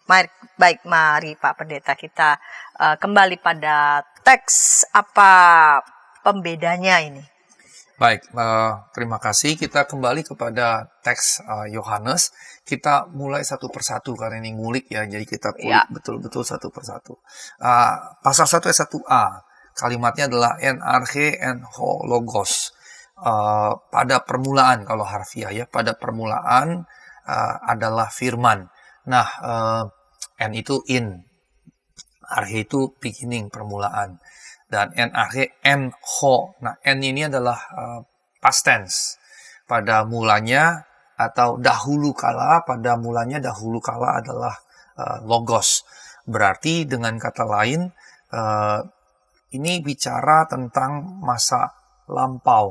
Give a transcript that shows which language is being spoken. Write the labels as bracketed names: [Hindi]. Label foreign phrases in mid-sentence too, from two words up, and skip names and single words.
[Indonesian] Mari Pak Pendeta kita kembali pada teks, apa pembedanya ini? Baik, terima kasih. Kita kembali kepada teks Yohanes. Kita mulai satu persatu karena ini ngulik ya, jadi kita kulik betul-betul satu persatu. Pasal 1 ayat 1a, kalimatnya adalah [Greek] ἐν ἀρχῇ ἦν ὁ λόγος. [Indonesian] Pada permulaan, kalau harfiah ya, pada permulaan adalah firman. Nah, en itu in, arche itu beginning, permulaan. Dan [Greek] ἐν ἀρχῇ ἦν ὁ. [Indonesian] Nah, en ini adalah [English] past tense. [Indonesian] Pada mulanya atau dahulu kala, pada mulanya dahulu kala adalah logos. Berarti dengan kata lain, ini bicara tentang masa lampau.